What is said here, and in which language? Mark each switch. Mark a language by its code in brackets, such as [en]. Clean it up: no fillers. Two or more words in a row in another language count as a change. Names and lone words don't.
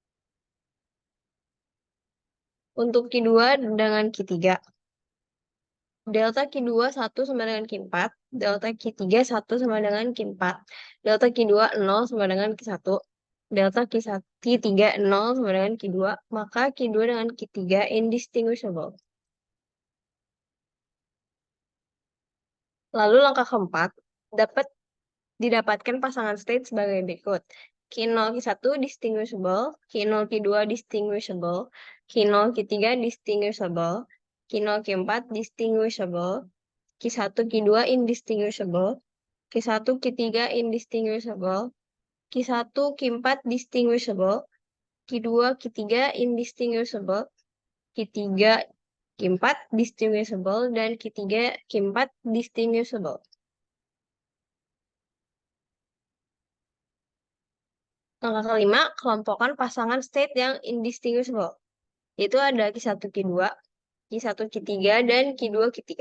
[id] Untuk Q2 dengan Q3, Delta Q2 1 sama dengan Q4, delta Q3 1 sama dengan Q4, delta Q2 0 sama dengan Q1, delta Q3 0 sama dengan Q2, maka Q2 dengan Q3 indistinguishable. Lalu langkah keempat, dapat didapatkan pasangan state sebagai berikut. Q0 Q1 distinguishable, Q0 Q2 distinguishable, Q0 Q3 distinguishable, Q0 Q4 distinguishable, Q1 Q2 indistinguishable, Q1 Q3 indistinguishable, Q1 Q4 distinguishable, Q2 Q3 indistinguishable, Q3 Q4 distinguishable, dan Q3 Q4 distinguishable. Langkah kelima, kelompokkan pasangan state yang indistinguishable. Itu ada Q1 Q2, Q1 Q3, dan Q2 Q3.